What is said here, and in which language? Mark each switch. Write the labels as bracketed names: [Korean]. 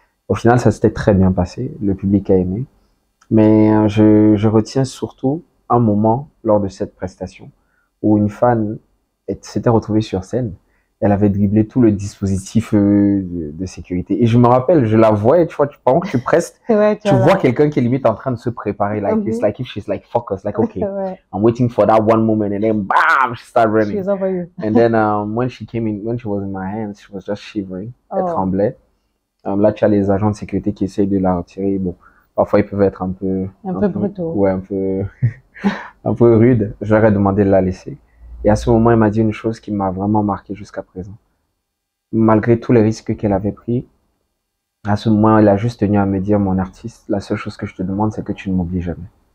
[French] Au final, ça s'était très bien passé. Le public a aimé. Mais je retiens surtout un moment lors de cette prestation où une fan s'était retrouvée sur scène. Elle avait dribblé tout le dispositif de sécurité. Et je me rappelle, je la voyais, tu vois, pendant que tu prestes, Ouais, tu vois quelqu'un qui est limite en train de se préparer. [English] Like, it's like if she's like focused, like, okay, [French] Ouais. [English] I'm waiting for that one moment. And then, bam, she started running. She's over you. And then, when she was in my hands, she was just shivering. [French] Elle Oh. tremblait. Là, tu as les agents de sécurité qui essayent de la retirer. Bon, parfois, ils peuvent être un peu brutaux. Ouais, un peu, un peu rude. Je leur ai demandé de la laisser. Et à ce moment, elle m'a dit une chose qui m'a vraiment marqué jusqu'à présent. Malgré tous les risques qu'elle avait pris, à ce moment, elle a juste tenu à me dire, mon artiste, la seule chose que je te demande, c'est que tu ne m'oublies jamais.